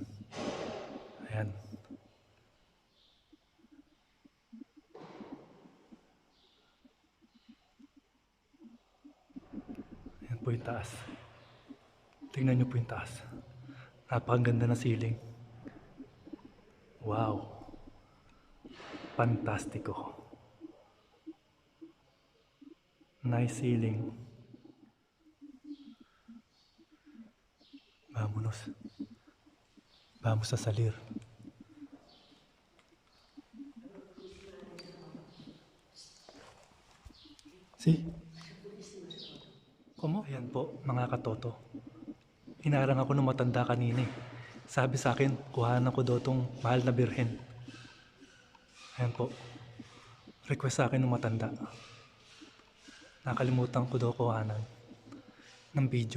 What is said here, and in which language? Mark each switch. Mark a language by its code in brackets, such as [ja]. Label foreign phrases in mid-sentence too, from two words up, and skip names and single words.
[tl] Ayan. Ayan po yung taas. Tingnan nyo po yung taas. Napakaganda ng ceiling. Wow. Pantastiko. [en] Nice ceiling. [es] Vámonos. Vamos a salir. See? Como? [tl] Ayan po, mga katoto. Hinarang ako ng matanda kanina eh. Sabi sa akin, kuhanan ko daw tong mahal na birhen. Ayan po. Request sa akin ng matanda. Nakalimutan ko daw kuhanan ng video.